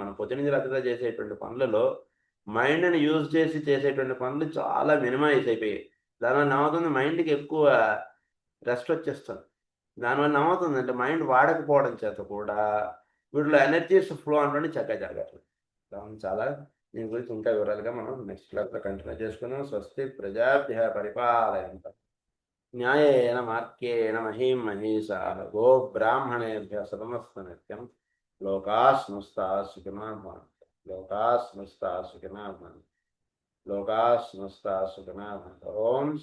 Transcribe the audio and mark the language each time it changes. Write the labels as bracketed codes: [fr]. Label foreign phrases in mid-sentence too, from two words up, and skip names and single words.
[te] మనం పొద్దున రాత్రిగా చేసేటువంటి పనులలో [en] mind-ని use [te] చేసి చేసేటువంటి పనులు చాలా మినిమైజ్ అయిపోయాయి. దానివల్ల ఏమవుతుంది? మైండ్కి ఎక్కువ రెస్ట్ వచ్చేస్తుంది. దానివల్ల ఏమవుతుంది అంటే మైండ్ వాడకపోవడం చేత కూడా వీటిలో [en] energies flow [te] అంటే చక్కగా జరగట్లేదు. దాని చాలా దీని గురించి ఇంకా వివరాలుగా మనం [en] next class-లో [te] కంటిన్యూ చేసుకున్నాం. [sa] స్వస్తి ప్రజాభ్య పరిపాలయంతాం న్యాయేన మార్గేణ మహీం మహీషాః గో బ్రాహ్మణేభ్యః శతమస్తు నిత్యం లోకాః సమస్తాః సుఖినో భవంతు. లోకాః సమస్తాః సుఖినో భవంతు. లోకాః సమస్తాః సుఖినో భవంతు.